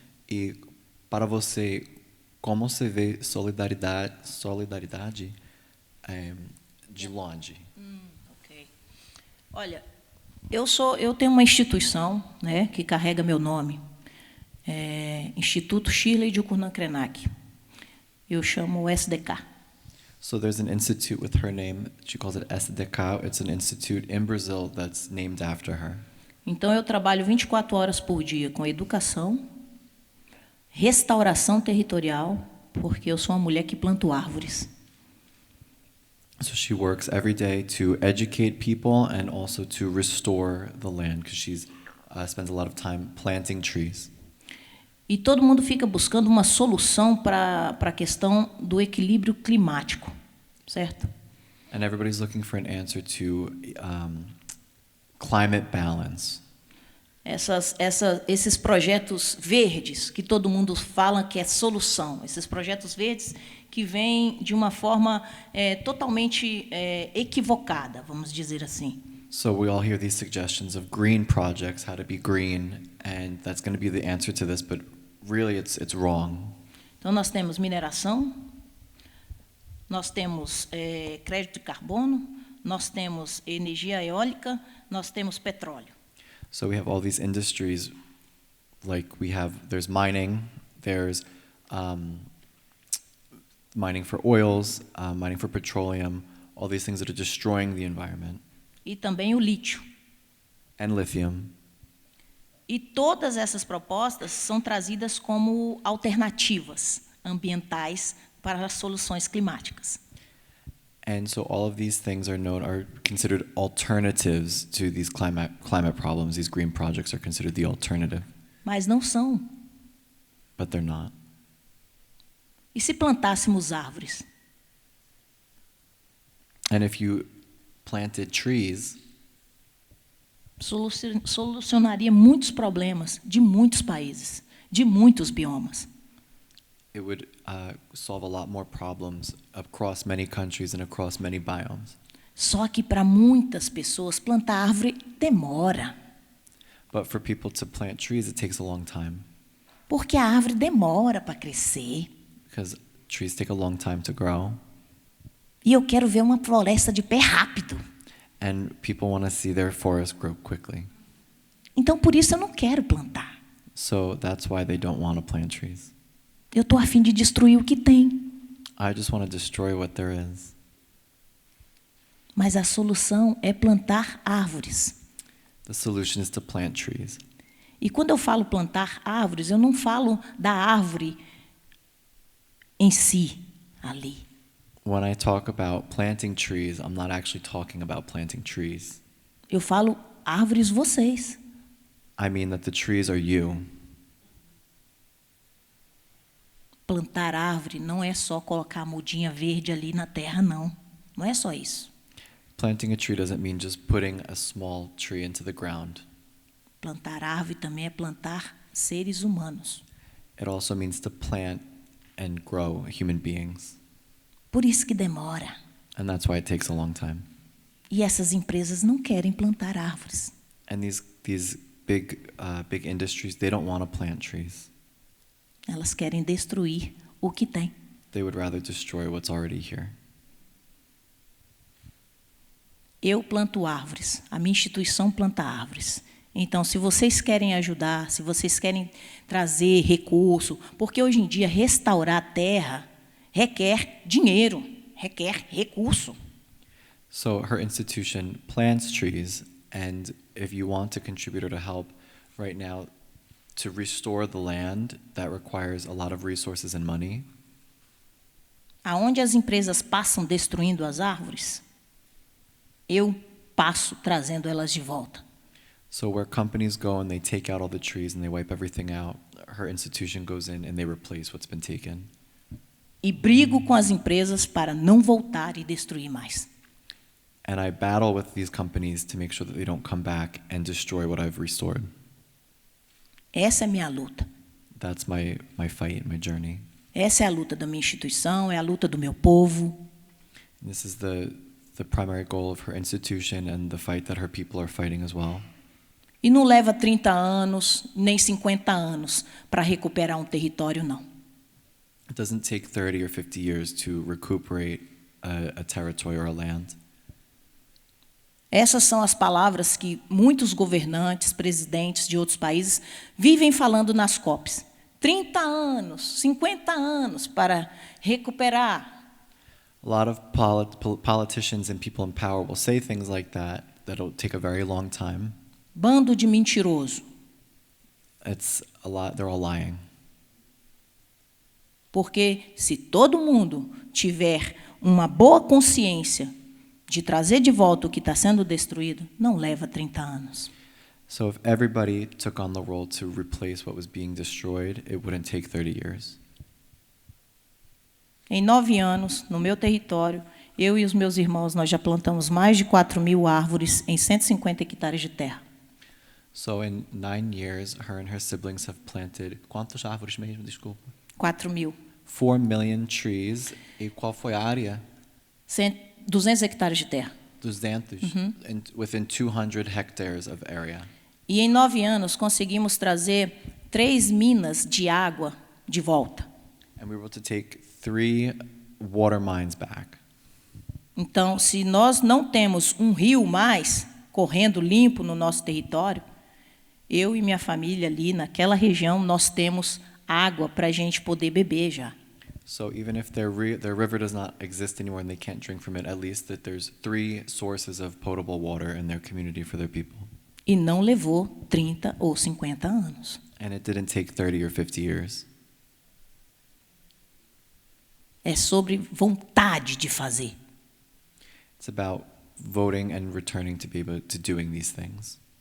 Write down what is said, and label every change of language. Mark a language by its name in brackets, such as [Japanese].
[Portuguese] E para você, como você vê solidariedade de longe? [English] Okay. [Portuguese] Olha, eu tenho uma instituição, né, que carrega meu nome, Instituto Shirley de Ukunan Krenak. Eu chamo o SDK. [English] So there's an institute with her name. She calls it SDK. It's an institute in Brazil that's named after her. [Portuguese] Então eu trabalho 24 horas por dia com educação, restauração territorial, porque eu sou uma mulher que planto árvores. [English] So she works every day to educate people and also to restore the land because she spends a lot of time planting trees. [Portuguese] E todo mundo fica buscando uma solução para a questão do equilíbrio climático, certo? [English] And everybody's looking for an answer to climate balance. [Portuguese] Esses projetos verdes que todo mundo fala que é solução, esses projetos verdes que vêm de uma forma totalmente equivocada, vamos dizer assim. [English] So we all hear these suggestions of green projects, how to be green, and that's going to be the answer to this, but really it's wrong. [Portuguese] Então, nós temos mineração, nós temos crédito de carbono, nós temos energia eólica, nós temos petróleo. [English] So we have all these industries, like there's mining, there's mining for oils, mining for petroleum, all these things that are destroying the environment, [Portuguese] E também o lítio. [English] and lithium. [Portuguese] E todas essas propostas são trazidas como alternativas ambientais para as soluções climáticas. [English] And so all of these things are considered alternatives to these climate problems. These green projects are considered the alternative, [Portuguese] Mas não são. [English] but they're not. [Portuguese] E se plantássemos árvores? [English] And if you planted trees, [Portuguese] Solucionaria muitos problemas de muitos países, de muitos biomas. [English] it would solve a lot more problems across many countries and across many biomes. [Portuguese] Só que para muitas pessoas plantar árvore demora, [English] But for people to plant trees, it takes a long time, [Portuguese] porque a árvore demora para crescer. [English] because trees take a long time to grow. [Portuguese] E eu quero ver uma floresta de pé rápido. [English] And people want to see their forest grow quickly. [Portuguese] Então, por isso, eu não quero plantar. [English] So that's why they don't want to plant trees. [Portuguese] Eu estou a fim de destruir o que tem. [English] I just want to destroy what there is. [Portuguese] Mas a solução é plantar árvores. [English] The solution is to plant trees. [Portuguese] E quando eu falo plantar árvores, eu não falo da árvore em si, ali. [English] When I talk about planting trees, I'm not actually talking about planting trees. [Portuguese] Eu falo árvores vocês. [English] I mean that the trees are you. [Portuguese] Plantar árvore não é só colocar a mudinha verde ali na terra, não. Não é só isso. [English] Planting a tree doesn't mean just putting a small tree into the ground. [Portuguese] Plantar árvore também é plantar seres humanos. [English] It also means to plant and grow human beings. [Portuguese] Por isso que demora. [English] And that's why it takes a long time. [Portuguese] E essas empresas não querem plantar árvores. [English] And these big industries, they don't want to plant trees. [Portuguese] Elas querem destruir o que tem. [English] They would rather destroy what's already here. [Portuguese] Eu planto árvores, a minha instituição planta árvores. Então, se vocês querem ajudar, se vocês querem trazer recurso, porque hoje em dia restaurar a terra requer dinheiro, requer recurso. [English] So her institution plants trees, and if you want to contribute or to help right now to restore the land, that requires a lot of resources and money. [Portuguese] Aonde as empresas passam destruindo as árvores, eu passo trazendo elas de volta. [English] So where companies go and they take out all the trees and they wipe everything out, her institution goes in and they replace what's been taken. [Portuguese] E brigo com as empresas para não voltar e destruir mais. [English] And I battle with these companies to make sure that they don't come back and destroy what I've restored. [Portuguese] Essa é a minha luta. [English] That's my fight, my journey. [Portuguese] Essa é a luta da minha instituição, é a luta do meu povo. [English] And this is the primary goal of her institution and the fight that her people are fighting as well. [Portuguese] E não leva 30 anos, nem 50 anos para recuperar um território, não. [English] It doesn't take 30 or 50 years to recuperate a territory or a land. [Portuguese] Essas são as palavras que muitos governantes, presidentes de outros países vivem falando nas COPs. 30 anos, 50 anos para recuperar. [English] A lot of politicians and people in power will say things like that that'll take a very long time. [Portuguese] Bando de mentiroso. [English] It's a lot, they're all lying. [Portuguese] Porque se todo mundo tiver uma boa consciência de trazer de volta o que está sendo destruído, não leva 30 anos. [English] So if everybody took on the role to replace what was being destroyed, it wouldn't take 30 years. [Portuguese] Em 9 anos, no meu território, eu e os meus irmãos, nós já plantamos mais de 4.000 árvores em 150 hectares de terra. [English] So in 9 years, her and her siblings have planted [Portuguese] quantas árvores mesmo, desculpa? 4.000. [English] 4 million trees. [Portuguese] E qual foi a área? 200 hectares de terra. 200. [English] Within 200 hectares of area. [Portuguese] E em 9 anos conseguimos trazer 3 minas de água de volta. [English] And And we were able to take 3 water mines back. [Portuguese] Então, se nós não temos um rio mais correndo limpo no nosso território, eu e minha família ali naquela região, nós temos água para a gente poder beber já. [English] So even if their river does not exist anymore and they can't drink from it, at least that there's 3 sources of potable water in their community for their people. [Portuguese] E não levou 30 ou 50 anos. [English] And it didn't take 30 or 50 years. [Portuguese] É sobre vontade de fazer. [English] It's about voting and returning to be able to doing these things.